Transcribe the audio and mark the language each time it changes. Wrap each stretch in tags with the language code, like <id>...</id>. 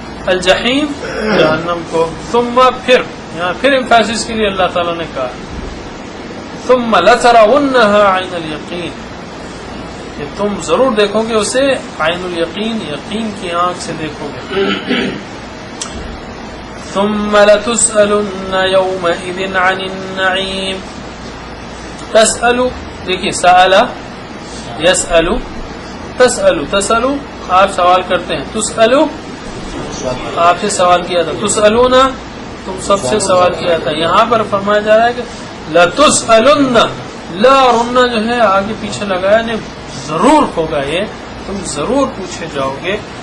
<ur>الجحیم جہنم کو. ثم پھر، یہاں پھر ایمفیسس کے لیے اللہ تعالیٰ نے کہا</ur> <ar>ثم لترونها عین الیقین،</ar> <ur>کہ تم ضرور دیکھو گے اسے عین الیقین، یقین کی آنکھ سے دیکھو گے.</ur> <ar>ثم لتسألن یومئذ عن النعیم.</ar> <ur>تسألو، دیکھیے سألہ یسألو، تسألو، تسألو آپ سوال کرتے ہیں، تسألو آپ سے سوال کیا تھا، تسألون تم سب سے سوال کیا تھا. یہاں پر فرمایا جا رہا ہے کہ لَتُسْأَلُنَّ، لا اور انّا جو ہے آگے پیچھے لگایا نے ضرور ہوگا، یہ تم ضرور پوچھے جاؤ گے.</ur>